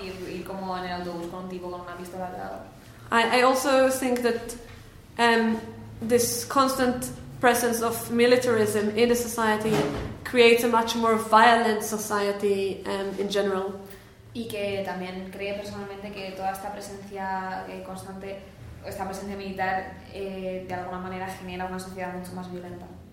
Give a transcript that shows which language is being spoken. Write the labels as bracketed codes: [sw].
[es] Ir como en el autobús con un tipo con una pistola al lado. [en] I also think that this constant presence of militarism in the society creates a much more violent society in general. [es] Y que también creo personalmente que toda esta presencia constante, esta presencia militar, de alguna manera genera una sociedad mucho más violenta.